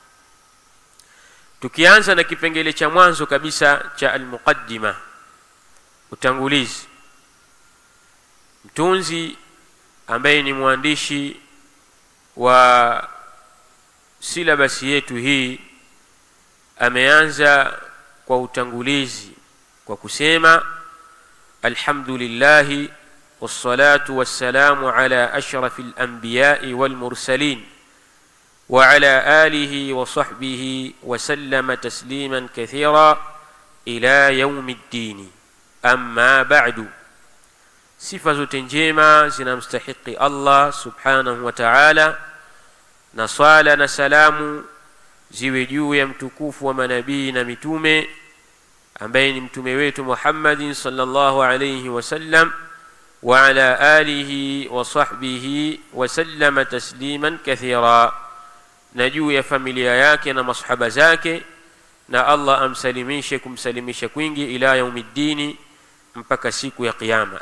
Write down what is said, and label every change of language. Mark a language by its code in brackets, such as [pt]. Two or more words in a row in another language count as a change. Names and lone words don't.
[sw] Tukianza na kipengele cha mwanzo kabisa cha al-muqaddima, utangulizi. Mtunzi ambaye ni mwandishi wa syllabus yetu hii ameanza kwa utangulizi kwa kusema [ar] الحمد لله والصلاة والسلام على أشرف الأنبياء والمرسلين وعلى آله وصحبه وسلم تسليما كثيرا إلى يوم الدين. أما بعد, [sw] sifa zote njema zinamstahiki Allah [ar] سبحانه وتعالى, [sw] na swala na salamu ziwe juu ya mtukufu wa manabii na mitume ambaye ni mtume wetu Muhammadin [ar] صلى الله عليه وسلم وعلى آله وصحبه وسلم تسليما كثيرا, [sw] na juu ya familia yake na masahaba zake, na Allah amsalimishe kumsalimisha kwingi [ar] إلى يوم الدين, [sw] mpaka siku ya kiyama.